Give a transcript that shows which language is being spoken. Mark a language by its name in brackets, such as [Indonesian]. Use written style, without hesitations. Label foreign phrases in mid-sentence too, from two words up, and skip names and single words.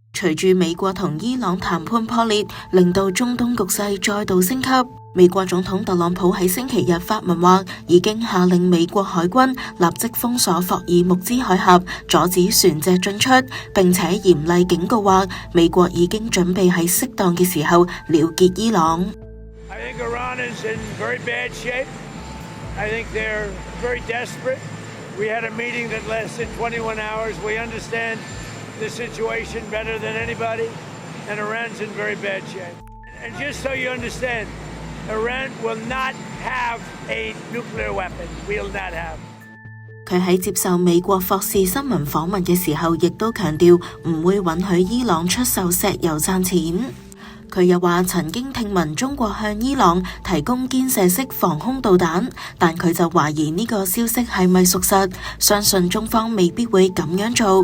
[Cantonese] 隨住美國同伊朗談判破裂，令到中東局勢再度升級。美國總統特朗普喺星期日發文話，已經下令美國海軍立即封鎖霍爾木茲海峽，阻止船隻進出，並且嚴厲警告話，美國已經準備喺適當嘅時候了結伊朗。 [English] I think Iran is in very bad shape. I think they're very desperate. We had a meeting that lasted 21 hours. We understand the situation better than anybody, and Iran's in very bad shape. And just so you understand, Iran will not have a nuclear weapon. We'll not have. [Cantonese] 佢喺接受美國霍士新聞訪問嘅時候，亦都強調唔會允許伊朗出售石油賺錢。佢又話曾經聽聞中國向伊朗提供肩射式防空導彈，但佢就懷疑呢個消息係咪屬實，相信中方未必會咁樣做。